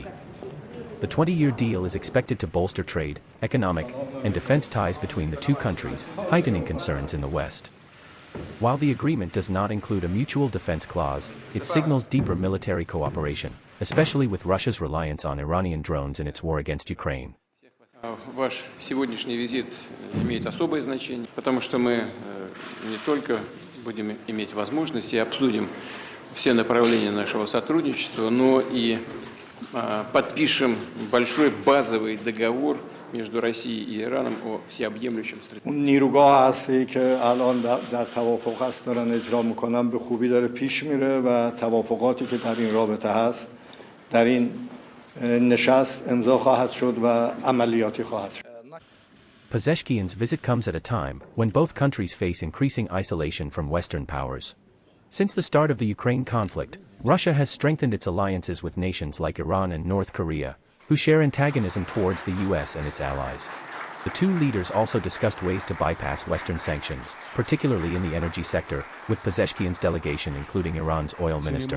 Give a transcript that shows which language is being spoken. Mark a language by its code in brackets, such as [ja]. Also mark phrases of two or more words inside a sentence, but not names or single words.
[en] The 20-year deal is expected to bolster trade, economic, and defense ties between the two countries, heightening concerns in the West. While the agreement does not include a mutual defense clause, it signals deeper military cooperation, especially with Russia's reliance on Iranian drones in its war against Ukraine. [ru] Ваш сегодняшний визит имеет особое значение, потому что мы не только будем иметь возможность и обсудим все направления нашего сотрудничества, но и подпишем большой базовый договор между Россией и Ираном о всеобъемлющем стратегии. [fa] نیروگاه هستی که الان در توافق هست دارن اجرا میکنن به خوبی داره پیش میره و توافقاتی که در این رابطه هست در این نشست امضا خواهد شد و عملیاتی خواهد شد. [en] Pezeshkian's visit comes at a time when both countries face increasing isolation from Western powers. Since the start of the Ukraine conflict, Russia has strengthened its alliances with nations like Iran and North Korea, who share antagonism towards the US and its allies. The two leaders also discussed ways to bypass Western sanctions, particularly in the energy sector, with Pezeshkian's delegation including Iran's oil minister.